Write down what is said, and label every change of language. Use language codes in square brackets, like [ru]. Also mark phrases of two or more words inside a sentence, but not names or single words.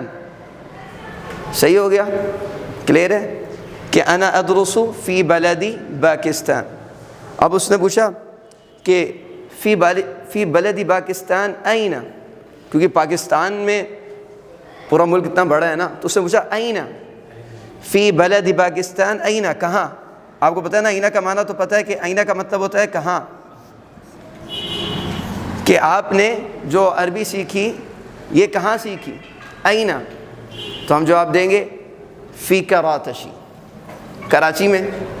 [ur] صحیح ہو گیا؟ کلیئر ہے کہ [ar] انا ادرس فی بلدی پاکستان. [ur] اب اس نے پوچھا کہ [ar] فی بلدی پاکستان این، [ur] کیونکہ پاکستان میں پورا ملک اتنا بڑا ہے نا، تو اس نے پوچھا [ar] این فی بلدی پاکستان، [ur] این کہاں؟ آپ کو پتہ ہے نا اینا کا معنی تو پتہ ہے کہ اینا کا مطلب ہوتا ہے کہاں. کہ آپ نے جو عربی سیکھی یہ کہاں سیکھی؟ اینا. تو ہم جواب دیں گے فی کراچی، کراچی میں.